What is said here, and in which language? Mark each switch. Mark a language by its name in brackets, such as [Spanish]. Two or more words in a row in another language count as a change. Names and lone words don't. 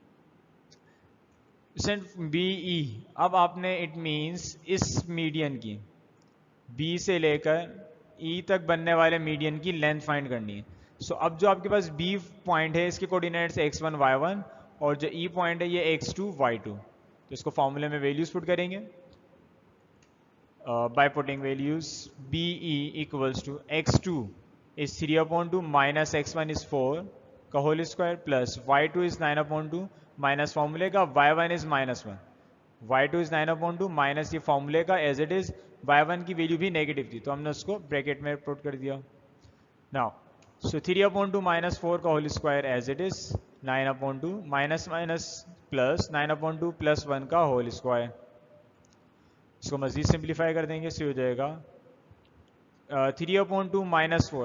[Hindi] बी ई, अब आपने [English] it means [Hindi] इस मीडियन की बी से लेकर ई तक बनने वाले मीडियन की [English] length find [Hindi] करनी है। सो अब जो आपके पास बी पॉइंट है इसके कोऑर्डिनेट्स x1 y1 और जो ई पॉइंट है ये x2 y2। तो इसको फॉर्मूले में [English] values put [Hindi] करेंगे [English] by putting values BE equals to x2 is 3/2 minus x1 is 4 [Hindi] का [English] whole square plus y2 is 9/2 minus [Hindi] फॉर्मूले का [English] y1 is -1, y2 is 9/2 minus [Hindi] ये फॉर्मूले का [English] as it is y1 [Hindi] की वैल्यू भी नेगेटिव थी तो हमने उसको ब्रैकेट में पुट कर दिया। [English] now so 3/2 minus 4 का whole square as it is 9/2 minus minus plus 9/2 plus 1 का whole square। [Hindi] इसको मजीद सिंप्लीफाई कर देंगे, इससे हो जाएगा 3/2 माइनस 4।